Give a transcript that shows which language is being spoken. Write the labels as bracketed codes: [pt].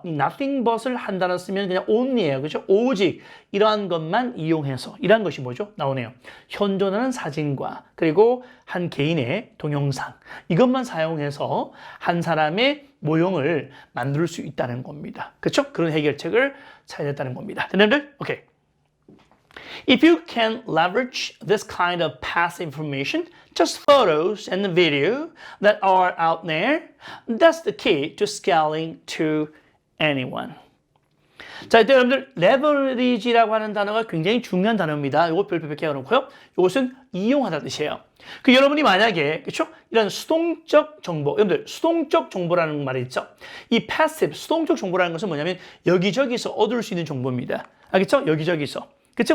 [ko] nothing but을 한 단어 쓰면 그냥 only예요. 그렇죠? 오직 이러한 것만 이용해서. 이러한 것이 뭐죠? 나오네요. 현존하는 사진과 그리고 한 개인의 동영상. 이것만 사용해서 한 사람의 모형을 만들 수 있다는 겁니다. 그렇죠? 그런 해결책을 찾아냈다는 겁니다. 됐나요? 오케이. [en] If you can leverage this kind of past information, just photos and video that are out there, that's the key to scaling to anyone. [ko] 자, 이때 여러분들 leverage라고 하는 단어가 굉장히 중요한 단어입니다. 이거 별표 100개 해놓고요. 이것은 이용하다 뜻이에요. 그 여러분이 만약에 그렇죠? 이런 수동적 정보, 여러분들 수동적 정보라는 말이 있죠. 이 passive 수동적 정보라는 것은 뭐냐면 여기저기서 얻을 수 있는 정보입니다. 알겠죠? 여기저기서. 그치?